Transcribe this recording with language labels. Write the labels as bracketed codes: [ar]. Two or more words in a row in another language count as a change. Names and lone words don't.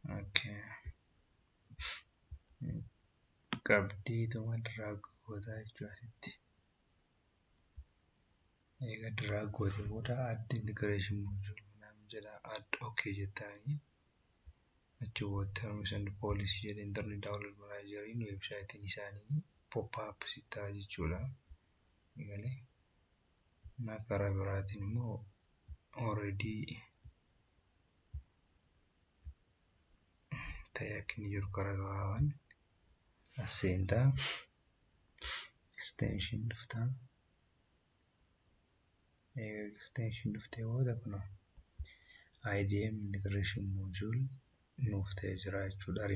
[en] Okay. [om] Qabdii tuma drag goota jechuudha asitti. Egaa drag goote booda [en] add integration module [om] naam jedha add okay jettanii achi booda [en] terms and policy [om] jedha internet download manageriin website isaanii [en] pop up [om] sitaa jechuudha. Egalee na karaa biraatiin immoo already ta'ee jiru karaa gabaabaan aseentaa extension dhuftaa extension dhuftee booda kuna [en] IDM integration module [om] nuuf ta'ee jira jechuudha.